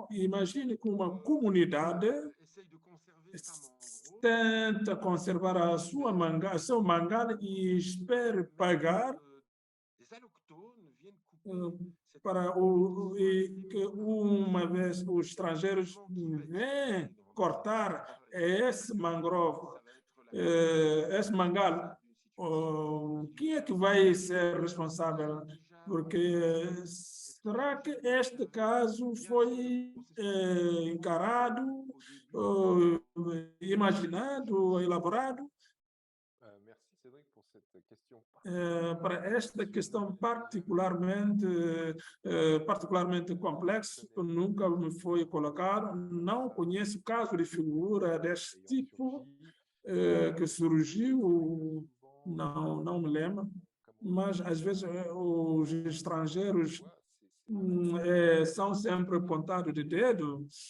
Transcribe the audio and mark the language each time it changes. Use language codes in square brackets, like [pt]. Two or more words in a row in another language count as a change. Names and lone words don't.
[pt] Imagine que uma comunidade tenta conservar seu mangal e espera pagar para que uma vez os estrangeiros vêm cortar esse mangrove, esse mangal. Quem é que vai ser responsável? Porque será que este caso foi encarado, imaginado, elaborado? [fr] Merci Cédric pour cette question. [pt] Para esta questão particularmente complexa, nunca me foi colocado, não conheço caso de figura deste tipo que surgiu, não me lembro, mas às vezes os estrangeiros são sempre apontados de dedo.